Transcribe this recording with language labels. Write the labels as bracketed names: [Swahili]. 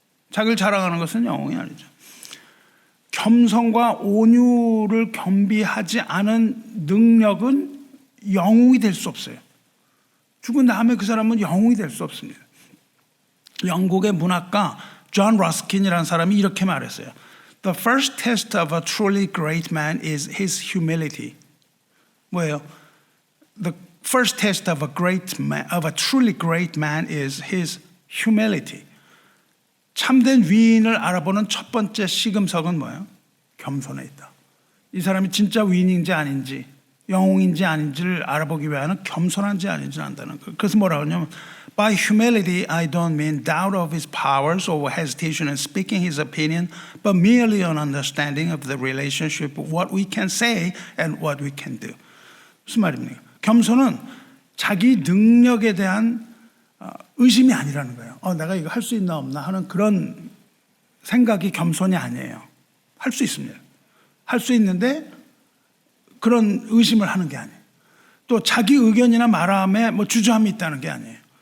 [Korean] 자기를 자랑하는 것은 영웅이 아니죠. 겸손과 온유를 겸비하지 않은 능력은 영웅이 될 수 없어요. 죽은 다음에 그 사람은 영웅이 될 수 없습니다. 영국의 문학가 존 러스킨이라는 사람이 이렇게 말했어요. [English] The first test of a truly great man is his humility. [Korean] 뭐예요? [English] The first test of a truly great man is his humility. [Korean] 참된 위인을 알아보는 첫 번째 시금석은 뭐예요? 겸손에 있다. 이 사람이 진짜 위인인지 아닌지, 영웅인지 아닌지를 알아보기 위해서는 겸손한지 아닌지를 안다는 거예요. 그래서 뭐라고 하냐면 [English] By humility I don't mean doubt of his powers or hesitation in speaking his opinion, but merely an understanding of the relationship of what we can say and what we can do. [Korean] 무슨 말입니까? 겸손은 자기 능력에 대한 의심이 아니라는 거예요. 내가 이거 할 수 있나 없나 하는 그런 생각이 겸손이 아니에요. 할 수 있습니다. 할 수 있는데 그런 의심을 하는 게 아니에요. 또 자기 의견이나 말함에 뭐 주저함이 있다는 게 아니에요.